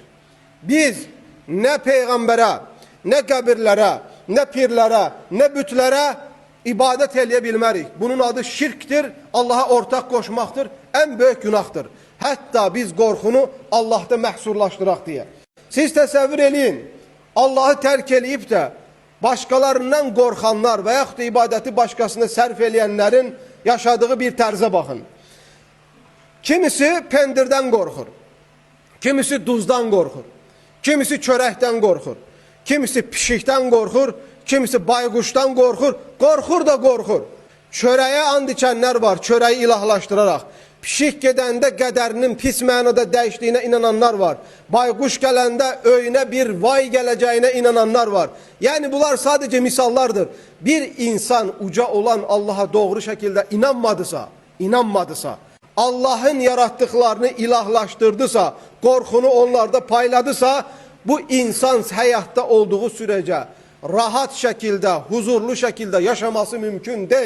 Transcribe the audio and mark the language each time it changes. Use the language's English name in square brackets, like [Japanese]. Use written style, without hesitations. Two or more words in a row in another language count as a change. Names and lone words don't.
[Turkish] Biz ne peygambere, ne kabirlere, ne pirlere, ne bütlərə ibadet [Azerbaijani] eləyə bilmərik. [Turkish] Bunun adı şirktir, Allah'a ortak koşmaktır, en büyük günahdır. [Azerbaijani] Hatta biz qorxunu Allah'ta məhsurlaşdıraq diye. Siz təsəvvür eləyin, Allah'ı terk eləyib də başkalarından qorxanlar və yaxud da ibadeti başkasına sərf eləyənlərin yaşadığı bir tərzə baxın. Kimisi pendirden qorxur, kimisi duzdan qorxur, kimisi çörəkdən qorxur, kimisi pişikdən qorxur, kimisi bayquşdan qorxur, qorxur da qorxur. Çörəyə and içənlər var, çörəyi ilahlaşdıraraq. Pişik gedəndə qədərinin pis mənada dəyişdiyinə inananlar var. Bayquş gələndə öyünə bir vay gələcəyinə inananlar var. Yəni bunlar sadece misallardır. [Turkish] Bir insan uca olan Allah'a doğru şekilde inanmadısa, Allah'ın yarattıklarını ilahlaştırdısa, korkunu onlarda payladısa, bu insan hayatta olduğu sürece rahat şekilde, huzurlu şekilde yaşaması mümkün değil.